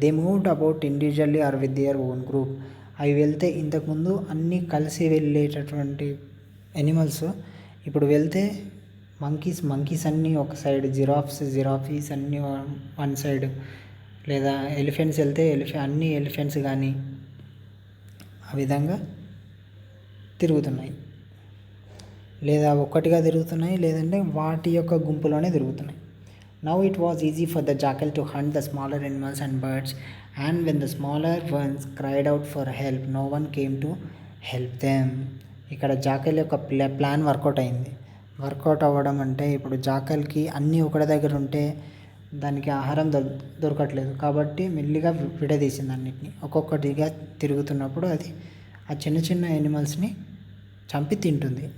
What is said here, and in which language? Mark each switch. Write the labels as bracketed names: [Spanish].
[English] They moved about individually or with their own group. [Telugu] అవి వెళ్తే ఇంతకుముందు అన్నీ కలిసి వెళ్ళేటటువంటి ఎనిమల్స్ ఇప్పుడు వెళ్తే మంకీస్ అన్నీ ఒక సైడ్, జిరాఫీస్ అన్నీ వన్ సైడ్, లేదా ఎలిఫెంట్స్ వెళ్తే అన్ని ఎలిఫెంట్స్ కానీ ఆ విధంగా తిరుగుతున్నాయి, లేదా ఒక్కటిగా తిరుగుతున్నాయి, లేదంటే వాటి యొక్క గుంపులోనే తిరుగుతున్నాయి. [English] Now it was easy for the jackal to hunt the smaller animals and birds, and when the smaller ones cried out for help, no one came to help them. [Telugu] ఇక్కడ జాకల్ యొక్క ప్లాన్ వర్కౌట్ అవ్వడం అంటే, ఇప్పుడు జాకల్కి అన్నీ ఒకటి దగ్గర ఉంటే దానికి ఆహారం దొరకట్లేదు, కాబట్టి మెల్లిగా విడదీసింది అన్నిటిని. ఒక్కొక్కటిగా తిరుగుతున్నప్పుడు అది ఆ చిన్న ఎనిమల్స్ని చంపి తింటుంది.